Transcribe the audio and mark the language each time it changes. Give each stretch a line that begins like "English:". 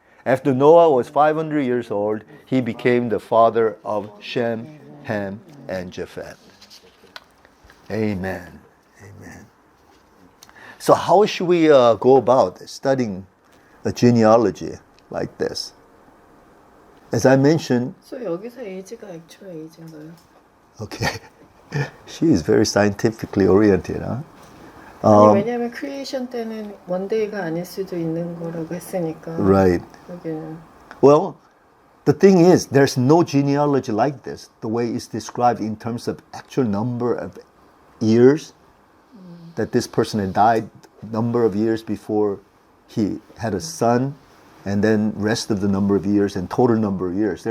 English: After Noah was 500 years old, he became the father of Shem, Ham, and Japheth. Amen. Amen. So how should we go about studying a genealogy like this? As I mentioned,
Korean: So 여기서 age가
English: actual age
Korean: 인가요?
English: okay, she is very scientifically oriented, huh?
Korean: 아니 왜냐하면 크리에이션 때는 원데이가 아닐 수도 있는 거라고 했으니까.
English: Right.
Korean: 여기는.
English: Well, the thing is, there's no genealogy like this, the way it's described in terms of actual number of years that this person had died, number of years before he had a son, and then rest of the number of years and total number of years.